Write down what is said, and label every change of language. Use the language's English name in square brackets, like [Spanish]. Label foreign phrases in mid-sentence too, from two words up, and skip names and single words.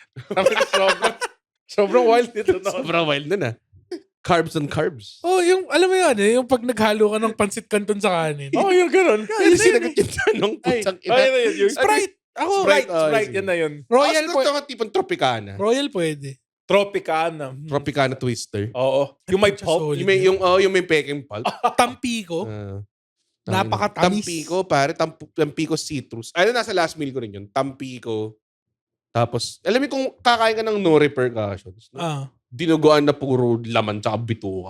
[Filipino] sobrang wild nito. Sobrang wild nun ah. [English] Carbs on carbs. [Filipino] Oh, yung, alam mo yan eh, yung pag naghalo ka ng pansit canton sa kanin. Oh, yung ganun. Yung sinagot yung tanong putsang ina. Yung Sprite! Ako, Sprite, yan na yun. Royal Tapos ito nga tipong Tropicana. Royal pwede. Tropicana. Tropicana Twister. Oo. Yung may pulp. Solid. Yung may peking pulp. Tampico. Napakatamis. Tampico, pare. Tampico citrus. Ano, nasa [English] last meal [Filipino] ko rin yun. Tampico. Tapos, alam mo kung kakain ka ng [English] no repercussions. [Filipino] No? Dinuguan na puro laman tsaka bituka.